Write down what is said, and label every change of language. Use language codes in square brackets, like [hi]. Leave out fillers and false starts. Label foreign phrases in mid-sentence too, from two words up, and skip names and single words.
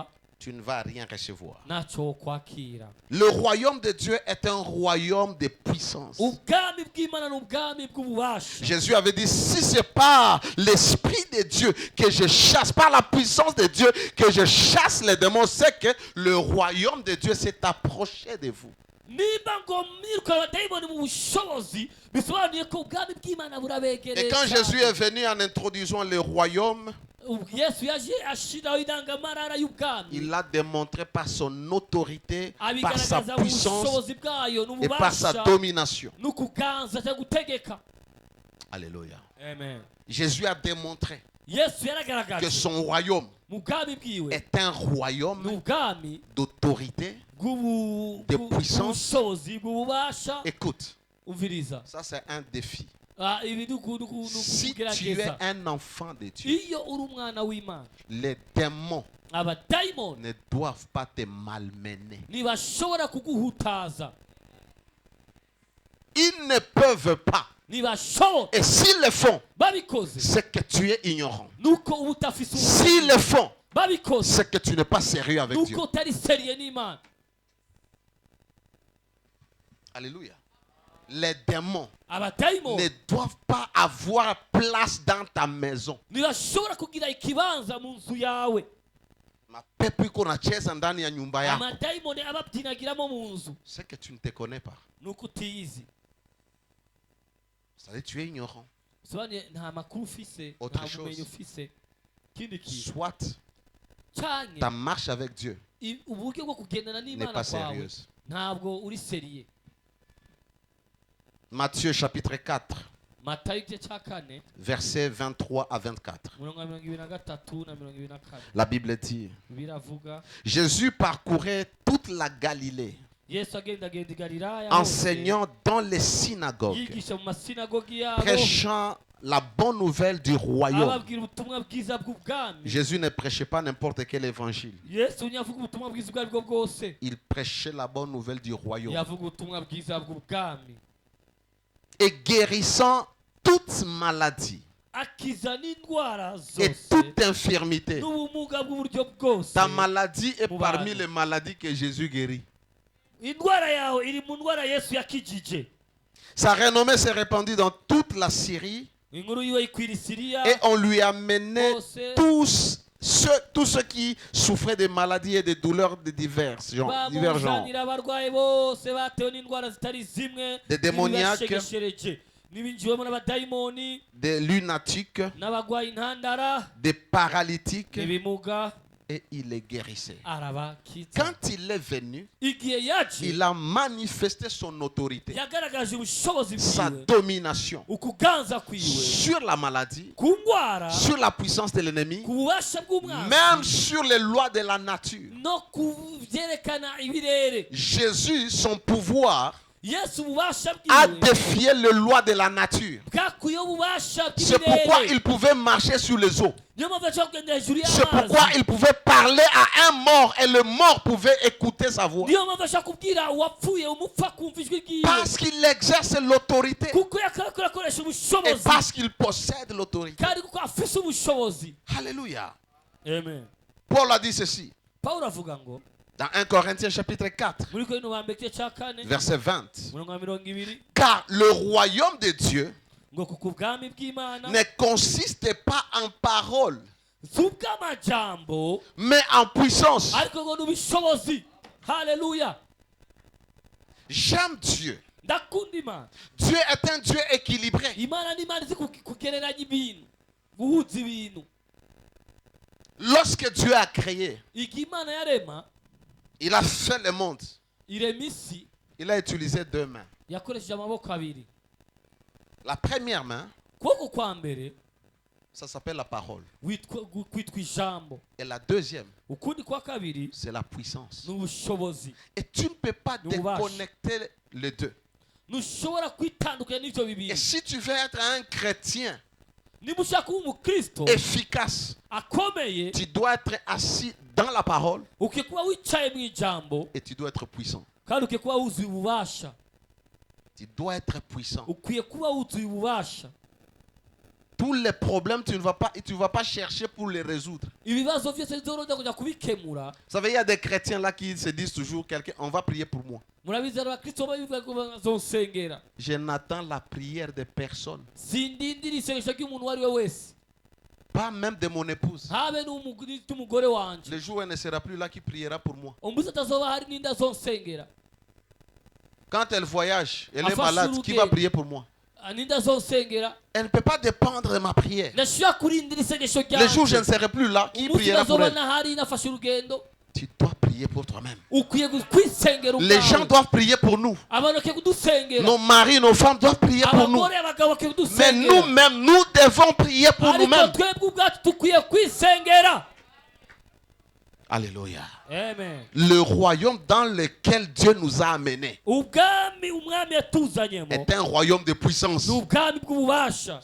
[fr] tu ne vas rien recevoir. [rn] ntacyo kwakira. [fr] Le royaume de Dieu est un royaume de puissance. [rn] ubwami bw'Imana ni ubwami bw'ububasha. [fr] Jésus avait dit, si c'est par l'Esprit de Dieu que je chasse, par la puissance de Dieu que je chasse les démons, c'est que le royaume de Dieu s'est approché de vous. [rn] niba ngo mwirukana abadayimoni mu bushobozi bisobanuye ko ubwami bw'Imana burabegereye. [fr] Et quand Jésus est venu en introduisant le royaume, [rn] yesu yaje ashiraho indangamarara y'ubwami, [fr] il l'a démontré par son autorité, par sa [rn] abigaragaza mu [fr] puissance [rn] bushobozi bwayo [fr] et par sa [rn] n'ububasha [fr] domination. [rn] n'ukuganza cyangwa gutegeka. [fr] Alléluia. [rn] Amen. [fr] Jésus a démontré [rn] yesu [fr] que [rn] yaragaragaje [fr] son royaume [rn] mu bwami bwiwe [fr] est un [rn] ni [fr] royaume [rn] ubwami [fr] d'autorité. De puissance. [rn] bw'ubushobozi bw'ububasha. [fr] Écoute, [rn] umviriza, [fr] ça c'est un défi. [rn] ibi ni [fr] Si tu es [rn] ukugerageza. [fr] un enfant de Dieu, [rn] iyo uri umwana w'Imana, [fr] les démons [rn] abadayimoni [fr] ne doivent pas te malmener. [rn] ntibashobora kuguhutaza, [fr] Ils ne peuvent pas. [rn] ntibashobora. [fr] Et s'ils le font, [rn] babikoze [fr] c'est que tu es ignorant. [rn] nuko uba utafise [fr] S'ils le font, [rn] babikoze [fr] c'est que tu n'es pas sérieux avec Dieu. [rn] nuko utari seriye n'Imana. [fr] Alléluia. Les démons [rn] abadayimoni [fr] ne doivent pas avoir place dans ta maison. [rn] ntibashobora kugira ikibanza mu nzu yawe. [sw] Mapepo iko nacheza ndani ya nyumba yako. [rn] amadayimoni ababyinagiramo mu nzu [fr] C'est que tu ne te connais pas. [rn] nuko utiyizi. [fr] C'est-à-dire tu es ignorant. [rn] bisobanuye nta makuru ufise, [fr] Autre [rn] nta [fr] chose. [rn] bumenyi ufise. ikindi kintu [fr] Soit [rn] canke [fr] ta marche avec Dieu [rn] uburyo bwo kugendana [fr] n'est [rn] n'Imana [fr] pas [rn] kwawe [fr] sérieuse. [rn] ntabwo uri seriye. [fr] Matthieu chapitre 4, [rn] matayo igice cya 4 [fr] versets 23 à 24. [rn] mirongo 23 na 24 [fr] La Bible dit, [rn] biravuga, [fr] Jésus parcourait toute la Galilée, [rn] yesu agendagenda i galilaya [fr] enseignant dans les synagogues, [rn] yigisha mu masinagogi yabo, [fr] prêchant la bonne nouvelle du royaume. [rn] ababwira ubutumwa bwiza bw'ubwami. [fr] Jésus ne prêchait pas n'importe quel évangile. [rn] yesu ntiyavuga ubutumwa bwiza ubwo aribwo bwose, [fr] Il prêchait la bonne nouvelle du royaume. [rn] yavuga ubutumwa bwiza bw'ubwami, [fr] Et guérissant toute maladie [rn] akiza n'indwara [fr] et [rn] zose [fr] toute infirmité. [rn] n'ubumuga bw'uburyo bwose. [fr] Ta maladie est [rn] Mu [fr] parmi [rn] bantu. [fr] les maladies que Jésus guérit. [rn] indwara yawe iri mu ndwara yesu yakijije. [fr] Sa renommée s'est répandue dans toute la Syrie [rn] inkuru yiwe ikwira i Siriya [fr] et on lui a mené [rn] hose, [fr] tous ceux qui souffraient de maladies et de douleurs de divers genres. [rn] bamuzanira abarwayi bose batewe n'indwara zitari zimwe, [fr] Des démoniaques, [rn] n'ibibashegeshereje, n'ibinjiwemo n'abadayimoni, [fr] des lunatiques, [rn] n'abagwaye intandara, [fr] des paralytiques, [rn] n'ibimuga, [fr] et il les guérissait. [rn] arabakiza. [fr] Quand il est venu, [rn] igihe yaje [fr] il a manifesté son autorité, [rn] yagaragaje ubushobozi [fr] sa [rn] bwiwe, [fr] domination [rn] ukuganza kwiwe [fr] sur la maladie, [rn] ku ndwara, [fr] sur la puissance de l'ennemi, [rn] ku bubasha [fr] même [rn] bw'umwanzi, [fr] sur les lois de la nature. [rn] no ku byerekana ibirere. [fr] Jésus, son pouvoir, [rn] yesu ububasha [fr] a [rn] bwiwe [fr] défié les lois de la nature. [rn] bwakuyeho ububasha [fr] C'est pourquoi [rn] bw'ibirere. [fr] il pouvait marcher sur les eaux. [rn] niyo mpamvu ashobora kugenda hejuru [fr] C'est pourquoi [rn] y'amazi. [fr] il pouvait parler à un mort et le mort pouvait écouter sa voix. [rn] niyo mpamvu ashobora kubwira uwapfuye umupfa kumva ijwi ryiwe, [fr] Parce qu'il exerce l'autorité [rn] kuko akoresha [fr] et [rn] ubushobozi [fr] parce qu'il possède l'autorité. [rn] kandi kuko afise ubushobozi. [fr] Alléluia. [rn] amen. [fr] Paul a dit ceci [rn] pawulo avuga ngo [fr] dans 1 Corinthiens chapitre 4, [rn] muri Korinto ba mbere igice cya 4 [fr] verset 20. [rn] umurongo wa 20, [fr] Car le royaume de Dieu [rn] ngo kuko ubwami bw'Imana [fr] ne consiste pas en paroles, [rn] si ubw'amajambo [fr] mais en puissance. [rn] ariko ngo n'ubushobozi. haleluya. [fr] J'aime Dieu. [rn] ndakunda Imana. [fr] Dieu est un Dieu équilibré. [rn] Imana ni Imana izi kugereranya ibintu, guhuza ibintu. [fr] Lorsque Dieu a créé, [rn] igihe Imana yarema, [fr] il a fait le monde. [rn] irema isi, [fr] Il a utilisé deux mains. [rn] yakoresheje amaboko abiri. [fr] La première main, [rn] ukuboko kwa mbere [fr] ça s'appelle la parole. [rn] kwitwa ijambo, [fr] Et la deuxième, [rn] ukundi kwa kabiri [fr] c'est la puissance. [rn] ni ubushobozi. [fr] Et tu ne peux pas Nous vache. déconnecter les deux. [rn] ntushobora kwitandukanya n'ibyo [fr] Et [rn] bibiri. [fr] si tu veux être un chrétien [rn] niba ushaka kuba umukristo [fr] efficace, [rn] akomeye, [fr] tu dois être assis dans la parole [rn] ukwiye kuba wicaye mu ijambo [fr] et tu dois être puissant. [rn] kandi ukwiye kuba wuzuye ububasha. [fr] Tu dois être puissant. [rn] ukwiye kuba wuzuye ububasha. [fr] Tous les problèmes, tu ne vas pas chercher pour les résoudre. [rn] ibibazo byose bizorojya kujya kubikemura. [fr] Vous savez, il y a des chrétiens là qui se disent toujours, on va prier pour moi. [rn] Murabizi abakristo babivuga ko bazonsengera. [fr] Je n'attends la prière de personne. [rn] Sindindira isengesho ry'umuntu uwo ari we wese, [fr] Pas même de mon épouse. [rn] habe n'umugore wanje. [fr] Le jour où elle ne sera plus là, qui priera pour moi. [rn] Umunsi atazoba hari n'indi azonsengera. [fr] Quand elle voyage, elle est [rn] Afashe [fr] malade, qui va [rn] urugendo. [fr] prier pour moi? [rn] N'indi azonsengera. [fr] Elle ne peut pas dépendre de ma prière. [rn] Ndashobora kurindira isengesho [fr] Le jour où je ne [rn] ryanje. [fr] serai plus là, qui [rn] Umunsi [fr] priera pour [rn] nazoba [fr] elle? [rn] ntahari nafashe urugendo, [fr] Tu dois prier pour toi-même. [rn] ukwiye kwisengera [fr] Les gens [rn] ubwawe. [fr] doivent prier pour nous. [rn] Abantu bakwiye kudusengera. [fr] Nos maris, nos femmes doivent prier pour nous. [rn] Abagore abagabo bakwiye [fr] Mais [rn] kudusengera. [fr] nous-mêmes, nous devons prier pour [rn] Ariko [fr] nous-mêmes. [rn] twebwe ubwacu dukwiye kwisengera. [fr] Alléluia. [rn] Amen. [fr] Le royaume dans lequel Dieu nous a amenés [rn] Ubwami umwami yatuzanyemo [fr] est un royaume de puissance. [rn] ni ubwami bw'ububasha,